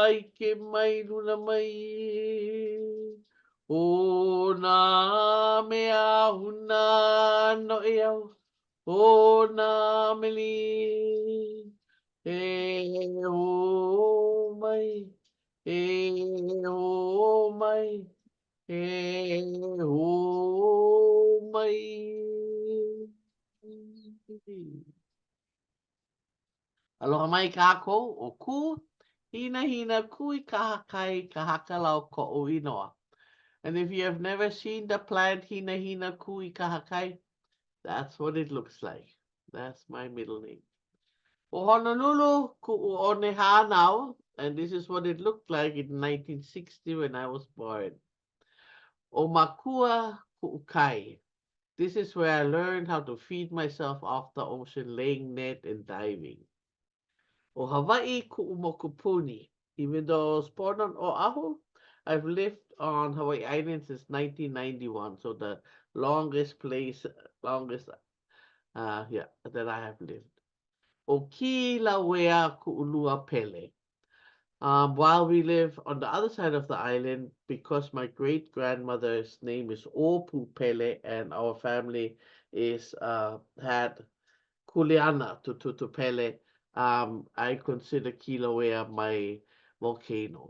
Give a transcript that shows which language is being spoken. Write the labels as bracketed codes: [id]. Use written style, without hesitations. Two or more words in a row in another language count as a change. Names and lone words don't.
[haw] ike mai luna mai o nā mea huna no e au o nā meli e ho mai e ho mai e ho mai. Aloha mai kākou o ku, hina hina kui kahakai kahakalau ko o inoa. [en] And if you have never seen the plant hina hina kui kahakai, that's what it looks like. That's my middle name. [haw] O Honolulu ku'u one hānau, [en] and this is what it looked like in 1960 when I was born. [haw] O Makua ku'u kai. [en] This is where I learned how to feed myself off the ocean, laying net and diving. [haw] O Hawaii ku'u mokupuni. [en] Even though I was born on Oahu, I've lived on Hawaii Island since 1991. So the longest that I have lived. [haw] O Kilauea ku'ulua pele. [en] While we live on the other side of the island, because my great grandmother's name is Opu Pele, and our family is had Kuleana to Pele, I consider Kilauea my volcano.